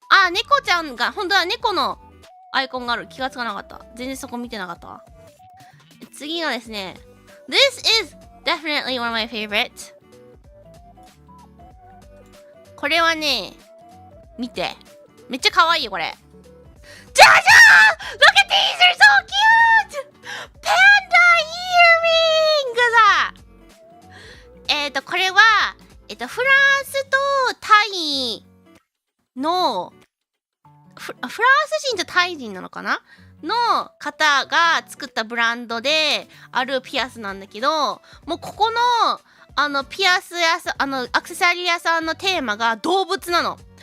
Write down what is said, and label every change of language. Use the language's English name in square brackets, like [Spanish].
[Japanese] 猫ちゃんが、本当は猫のアイコンがある。気がつかなかった。全然そこ見てなかったわ。次がですね、 [English] This is definitely one of my favorites. [Japanese] これはね、見て。めっちゃ可愛いよ、これ。じゃじゃーん！ [English] Look at these! They're so cute! Panda earrings! [Japanese] これは、フランスとタイの、フランス人とタイ人なのかなの方が作ったブランドであるピアスなんだけど、もうここのピアス屋さん、アクセサリー屋さんのテーマが動物なの。